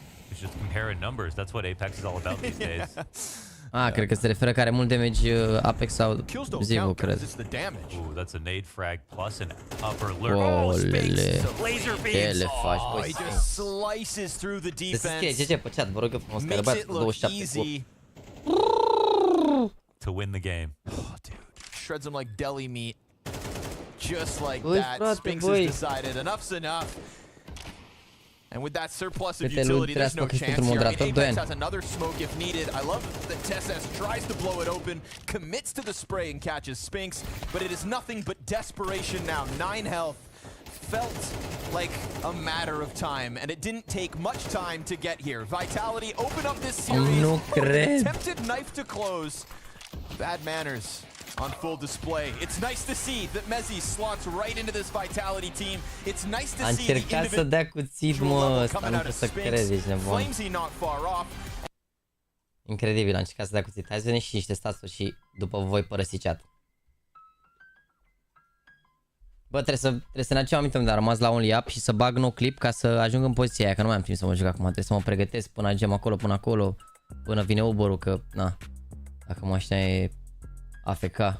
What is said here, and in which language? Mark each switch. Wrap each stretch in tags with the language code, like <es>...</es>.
<en>It's just comparing numbers. That's what Apex is all about these days.</en> <ro>Cred că se referă că are mult damage Apex sau Zivu, cred.</ro> <en>Ooh, that's a nade frag plus an upper lurk.</en> <ro>Olele. Ce le faci, băi? Se scrie GG pe chat, vă rog eu frumos, că răbăiat 27</ro> <en>to win the game. Oh, dude. Shreds him like deli meat. Just like that. Spinks has decided enough's enough. And with that surplus of utility, there's no chance here. I mean, Apex has another smoke if needed. I love that TeSeS tries to blow it open, commits to the spray and catches Spinks, but it is nothing but desperation now. 9 health. Felt like a matter of time, and it didn't take much time to get here. Vitality open up this series. Attempted knife to close. Bad manners on full display. It's nice to see that Mezi slots right into this Vitality team. It's nice to see the individual coming out of Spinks. Flamesy not far off.</en> <ro>Incredibil, a încercat să dea cuțit. Hai să vedem și niște staturi și după voi părăsi chat. Bă, trebuie să ne aducem aminte unde a rămas la only up și să bag nou clip ca să ajung în poziția aia, că nu mai am timp să mă joc acum. Trebuie să mă pregătesc până ajungem acolo, până vine Uber-ul, că, na, dacă mașina e AFK.</ro>